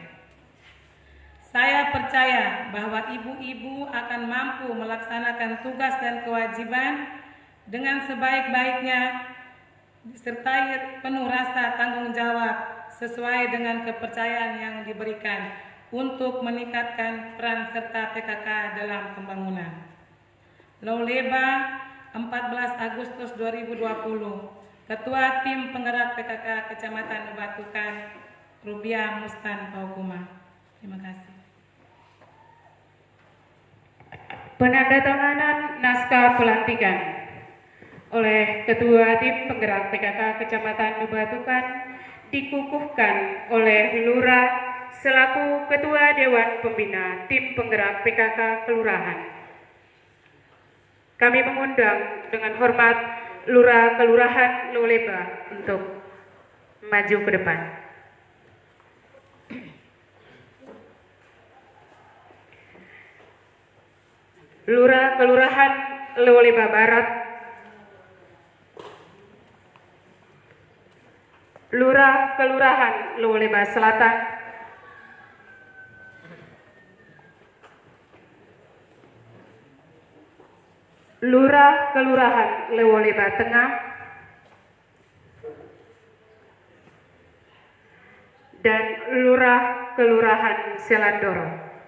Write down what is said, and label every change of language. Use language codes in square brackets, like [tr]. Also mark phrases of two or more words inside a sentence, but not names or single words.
[id] Saya percaya bahwa ibu-ibu akan mampu melaksanakan tugas dan kewajiban dengan sebaik-baiknya disertai penuh rasa tanggung jawab sesuai dengan kepercayaan yang diberikan untuk meningkatkan peran serta PKK dalam pembangunan. Loleba, 14 Agustus 2020, Ketua Tim Penggerak PKK Kecamatan Lubatukan, Rubiah Mustan Paukuma. Terima kasih. Penandatanganan naskah pelantikan oleh Ketua Tim Penggerak PKK Kecamatan Lubatukan dikukuhkan oleh Lurah selaku Ketua Dewan Pembina Tim Penggerak PKK Kelurahan. Kami mengundang dengan hormat Lurah Kelurahan Loleba untuk maju ke depan. Lurah Kelurahan Loleba Barat, Lurah Kelurahan Loleba Selatan, Lurah Kelurahan Loleba Tengah, dan Lurah Kelurahan Selandoro.